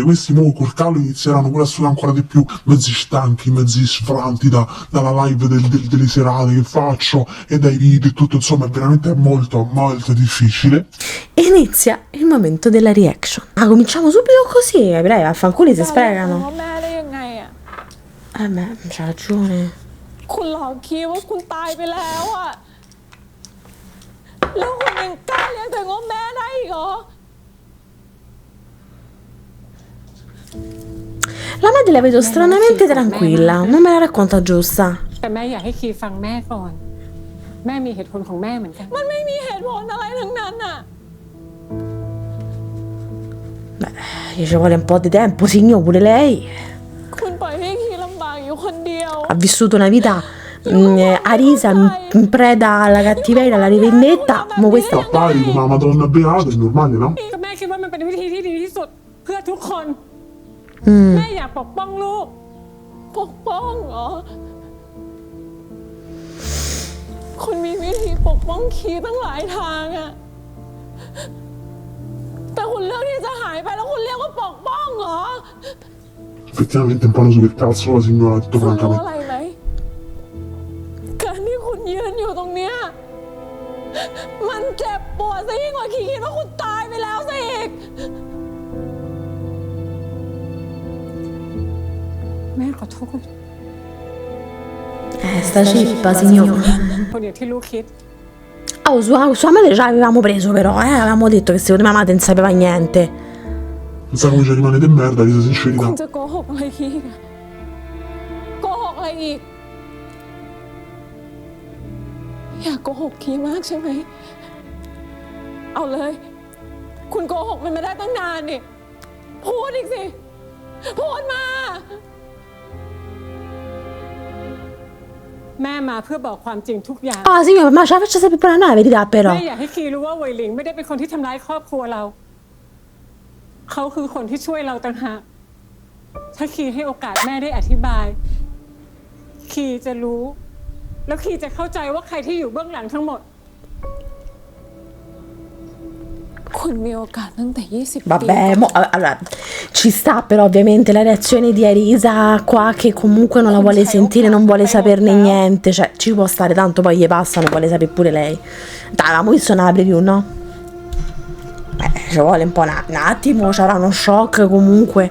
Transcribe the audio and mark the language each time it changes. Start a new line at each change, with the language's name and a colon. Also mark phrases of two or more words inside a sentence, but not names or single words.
Italian: Questi mo col caldo inizieranno pure a sudare ancora di più, mezzi stanchi, mezzi sfranti dalla live delle serate che faccio e dai video e tutto, insomma è veramente molto difficile. inizia il momento della reaction. Cominciamo subito così, bravo, affanculo si sprecano. Beh, c'ha ragione.
Thai: คุณหลอกคิดว่าคุณตายไปแล้วอะแล้วคุณยังกล้าเรียกตัวเองว่าแม่ได้อีกเหรอ
Italian: La madre la vedo stranamente tranquilla, non me la racconta giusta.
Thai: แต่แม่อยากให้คีฟังแม่ก่อนแม่มีเหตุผลของแม่เหมือนกันมันไม่มีเหตุผลอะไรทั้งนั้นอะ
Italian: Beh, gli ci vuole un po' di tempo, signor, pure lei.
Thai: คุณปล่อยให้คีลำบากอยู่คนเดียว
Italian: Ha vissuto una vita Arisa in preda alla cattiveria, alla rivendetta, ma questa... Pari come una madonna beata, è normale, no?
Thai: แม่คิดว่ามันเป็นวิธีที่ดีที่สุดเพื่อทุกคนแม่อยากปกป้องลูกปกป้องเหรอคุณมีวิธีปกป้องคีตั้งหลายทางอะแต่คุณเลือกที่จะหายไปแล้วคุณเรียกว่าปกป้องเหรอ
Italian: Effettivamente un po' una supercazzo la signora, detto
Thai: คุณรู้
Italian: francamente.
Thai: อะไรไหมการที่คุณยืนอยู่ตรงเนี้ยมันเจ็บปวดซะยิ่งกว่าคิดว่าคุณตายไปแล้วซะอีกแม่ขอโทษ
Italian: Sta cippa, signor.
Thai: คนอย่างที่ลูกคิด
Italian: Sua madre già avevamo preso però, avevamo detto che secondo me mamma non sapeva niente. Non sa come ci rimane di merda, di
Thai: คุ
Italian: sincerità.
Thai: ณจะโกหกอะไรอีกอะโกหกอะไรอีกอยากโกหกคีมากใช่ไหมเอาเลยคุณโกหกมันมาได้ตั้งนานนี่พูดอีกสิพูดมาแม่มาเพื่อบอกความจริงทุกอย่าง
Italian: Ah, signora, ma ce la faccia sapere la verità,
Thai: แม่
Italian: però.
Thai: อยากให้คีรู้ว่าเวยหลิงไม่ได้เป็นคนที่ทำร้ายครอบครัวเรา เขาคือคนที่ช่วยเราต่างหากถ้าคีให้โอกาสแม่ได้อธิบาย คีจะรู้ แล้วคีจะเข้าใจว่าใครที่อยู่เบื้องหลังทั้งหมด คุณมีโอกาสตั้งแต่ 20 ปี
Italian: Vabbè, allora, ci sta però ovviamente la reazione di Arisa qua che comunque non la vuole sentire, non vuole saperne niente, cioè ci può stare, tanto poi gli passano, vuole sapere pure lei. Dai, avevamo visto una preview, no? Ci vuole un po' un attimo, c'era uno shock comunque.